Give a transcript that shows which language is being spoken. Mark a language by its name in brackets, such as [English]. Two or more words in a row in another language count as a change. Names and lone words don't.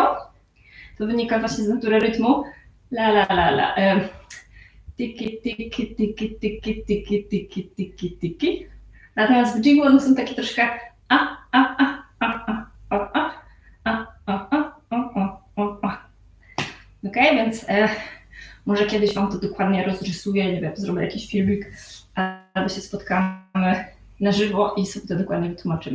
[Polish] To wynika właśnie z natury rytmu. La la la la. Tiki, tiki, tiki, tiki, tiki, tiki, tiki, tiki. Natomiast w jigu one są takie troszkę Okej, więc może kiedyś Wam to dokładnie rozrysuję, nie wiem, zrobię jakiś filmik, albo się spotkamy na żywo i sobie to dokładnie wytłumaczymy.